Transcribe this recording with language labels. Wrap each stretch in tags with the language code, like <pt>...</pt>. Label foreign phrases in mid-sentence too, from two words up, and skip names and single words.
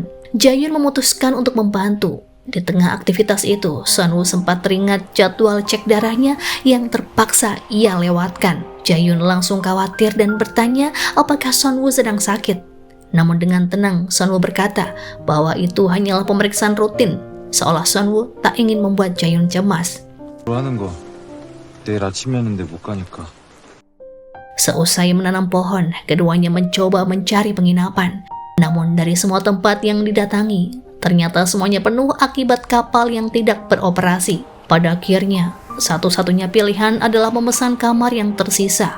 <id>Jaehyun memutuskan untuk membantu. Di tengah aktivitas itu, Sonwoo sempat teringat jadwal cek darahnya yang terpaksa ia lewatkan. Jaehyun langsung khawatir dan bertanya apakah Sonwoo sedang sakit. Namun dengan tenang, Sonwoo berkata bahwa itu hanyalah pemeriksaan rutin, seolah Sonwoo tak ingin membuat Jaehyun cemas.</id> <ko>하는 거 내일 아침에 했는데 못 가니까.</ko> <id>Seusai menanam pohon, keduanya mencoba mencari penginapan. Namun dari semua tempat yang didatangi, ternyata semuanya penuh akibat kapal yang tidak beroperasi. Pada akhirnya, satu-satunya pilihan adalah memesan kamar yang tersisa.</id>